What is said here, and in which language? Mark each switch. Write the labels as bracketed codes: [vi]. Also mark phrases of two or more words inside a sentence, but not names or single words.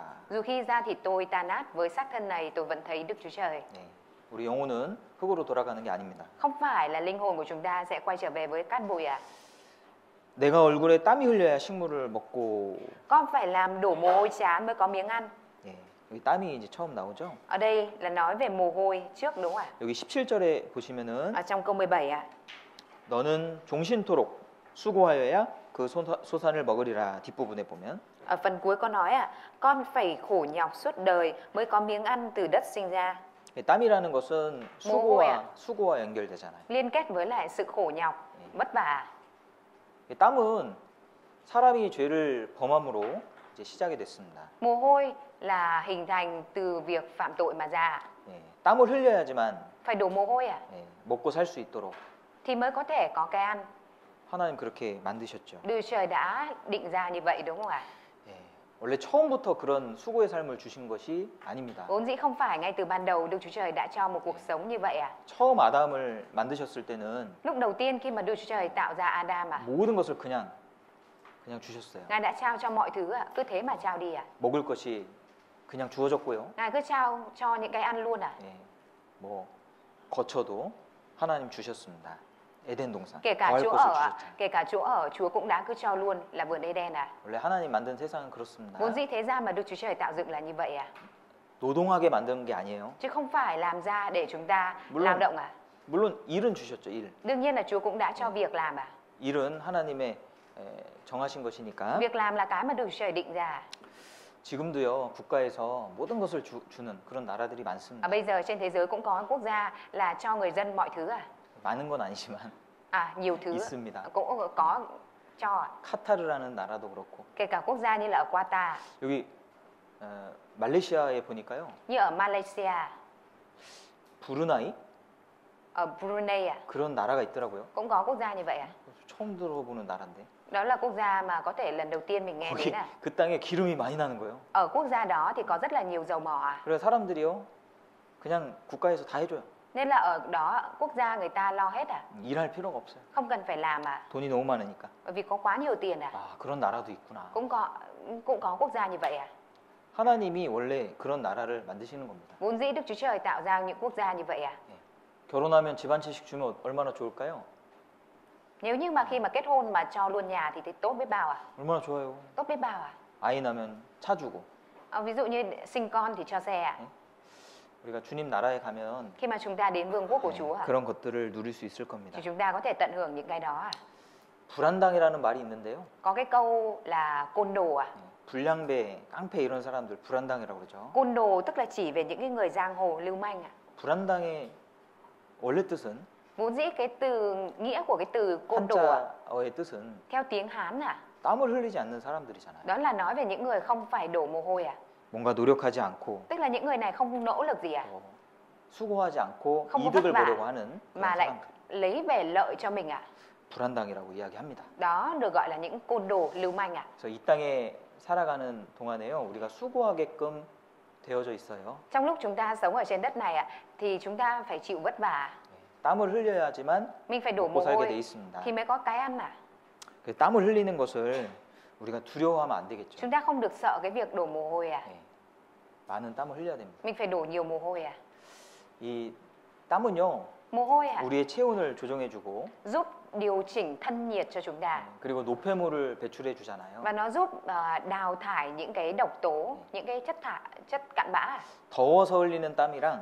[vi] Dù khi da thịt tôi tan nát, với xác thân này tôi vẫn thấy Đức Chúa Trời. [ko] 우리 영혼은 흙으로 돌아가는 게 아닙니다. [vi] Không phải là linh hồn của chúng ta sẽ quay trở về với cát bụi [ko] 내가 얼굴에 땀이 흘려야 식물을 먹고. [vi] Con phải làm đổ mồ hôi trán mới có miếng ăn. [ko] 여기 땀이 이제 처음 나오죠? [vi] Ở đây là nói về mồ hôi trước đúng không ạ? [ko] 여기 17절에 보시면은 [vi] Ở trong câu 17 [ko] 너는 종신토록 수고하여야 그 소산을 먹으리라. 뒷부분에 보면 [vi] Ở phần cuối có nói con phải khổ nhọc suốt đời mới có miếng ăn từ đất sinh ra. [ko] 땀이라는 것은 수고와 연결되잖아요. [vi] Liên kết với lại sự khổ nhọc, vất vả. [ko] 땀은 사람이 죄를 범함으로 이제 시작이 됐습니다. [vi] Mồ hôi là hình thành từ việc phạm tội mà ra. [ko] 땀을 흘려야지만 [vi] Phải đổ mồ hôi [ko] 먹고 살 수 있도록 [vi] thì mới có thể có cái ăn. [ko] 하나님 그렇게 만드셨죠. [vi] Đức Trời đã định ra như vậy đúng không ạ? [ko] 원래 처음부터 그런 수고의 삶을 주신 것이 아닙니다. [vi] Vốn dĩ không phải ngay từ ban đầu Đức Chúa Trời đã cho một cuộc sống như vậy à? [ko] 처음 아담을 만드셨을 때는 [vi] Lúc đầu tiên khi mà Đức Chúa Trời tạo ra Adam à, [ko] 모든 것을 그냥 주셨어요. [vi] Ngài đã trao cho mọi thứ à? Cứ thế mà trao đi à? [ko] 먹을 것이 그냥 주어졌고요. [vi] Ngài cứ trao cho những cái ăn luôn à? [ko] 예, 뭐 거처도 하나님 주셨습니다. 에덴 동산. [vi] Kể cả [ko] 거할 [vi] chỗ [ko] 곳을 [vi] ở à? [ko] 주셨잖아요. [vi] Kể cả chỗ ở Chúa cũng đã cứ cho luôn là vườn Eden à? [ko] 원래 하나님 만든 세상은 그렇습니다. [vi] Vốn dĩ thế gian mà Đức Chúa Trời tạo dựng là như vậy à? [ko] 노동하게 만든 게 아니에요. [vi] Chứ không phải làm ra để chúng ta [ko] 물론- [vi] lao động à? [ko] 물론 일은 주셨죠. 일. [vi] Đương nhiên là Chúa cũng đã cho việc làm à? [ko] 일은 하나님의 정하신 것이니까. [vi] Việc làm là cái mà Đức Chúa Trời định ra. [ko] 지금도요 국가에서 모든 것을 주는 그런 나라들이 많습니다. [vi] Bây giờ trên thế giới cũng có quốc gia là cho người dân mọi thứ à? [ko] 많은 건 아니지만 [vi] À, nhiều thứ [ko] 있습니다. [vi] cũng có cho à? [ko] 카타르라는 나라도 그렇고 [vi] Kể cả quốc gia như là ở Qatar, [ko] 여기 말레이시아에 보니까요 [vi] như ở Malaysia, [ko] 브루나이 [vi] ở Brunei à? [ko] 그런 나라가 있더라고요. [vi] Cũng có quốc gia như vậy à? [ko] 처음 들어보는 나라인데 [vi] Đó là quốc gia mà có thể lần đầu tiên mình nghe [ko] 거기 [vi] đến à? [ko] 그 땅에 기름이 많이 나는 거예요. [vi] Ở quốc gia đó thì có rất là nhiều dầu mỏ à? [ko] 그래서 사람들이요 그냥 국가에서 다 해줘요. [vi] Nên là ở đó quốc gia người ta lo hết à? [ko] 일할 필요가 없어요. [vi] Không cần phải làm à? [ko] 돈이 너무 많으니까. [vi] Bởi vì có quá nhiều tiền à? [ko] 아 그런 나라도 있구나. [vi] Cũng có quốc gia như vậy à? [ko] 하나님이 원래 그런 나라를 만드시는 겁니다. [vi] Vốn dĩ Đức Chúa Trời tạo ra những quốc gia như vậy à? [ko] 결혼하면 집 한 채씩 주면 얼마나 좋을까요? [vi] Nếu như mà khi mà kết hôn mà cho luôn nhà thì tốt biết bao à? [ko] 얼마나 좋아요. [vi] Tốt biết bao à? [ko] 아이 나면 차 주고. [vi] Ví dụ như sinh con thì cho xe à? [ko] 우리가 주님 나라에 가면 [vi] Khi mà chúng ta đến vương quốc của Chúa à? [ko] 그런 것들을 누릴 수 있을 겁니다. [vi] Thì chúng ta có thể tận hưởng những cái đó à? [ko] 불안당이라는 말이 있는데요. [vi] Có cái câu là côn đồ à? [ko] 불량배, 깡패 이런 사람들 불안당이라고 그러죠. [vi] Côn đồ tức là chỉ về những cái người giang hồ lưu manh à? [ko] 불안당의 원래 뜻은 [vi] Vốn dĩ cái từ nghĩa của cái từ côn đồ à? [ko] 한자어의 뜻은 [vi] Theo tiếng Hán à? [ko] 땀을 흘리지 않는 사람들이잖아요. [vi] Đó là nói về những người không phải đổ mồ hôi à? [ko] 뭔가 노력하지 않고 [vi] Tức là những người này không nỗ lực gì à? [ko] 수고하지 않고 [vi] không có [ko] 이득을 [vi] vất vả [ko] 보려고 하는 그런 [vi] mà lại [ko] 사람들. [vi] lấy về lợi cho mình à? [ko] 불안당이라고 이야기합니다. [vi] Đó được gọi là những côn đồ lưu manh à? [ko] 그래서 이 땅에 살아가는 동안에요. 우리가 수고하게끔 되어져 있어요. [vi] Trong lúc chúng ta sống ở trên đất này à, thì chúng ta phải chịu vất vả. [ko] 땀을 흘려야지만 [vi] Mình phải đổ [ko] 먹고 [vi] mồ [ko] 살게 돼 [vi] hôi [ko] 있습니다. [vi] thì mới có cái ăn à? [ko] 그 땀을 흘리는 것을 우리가 두려워하면 안 되겠죠. [vi] Chúng ta không được sợ cái việc đổ mồ hôi à? [ko] 네. 많은 땀을 흘려야 됩니다. [vi] Mình phải đổ nhiều mồ hôi à? [ko] 이 땀은요. [vi] Mồ hôi à? [ko] 우리의 체온을 조정해주고 [vi] Giúp điều chỉnh thân nhiệt cho chúng ta. [ko] 그리고 노폐물을 배출해 주잖아요. [vi] Và nó giúp đào thải những cái độc tố, những cái chất cặn bã à? [ko] 더워서 흘리는 땀이랑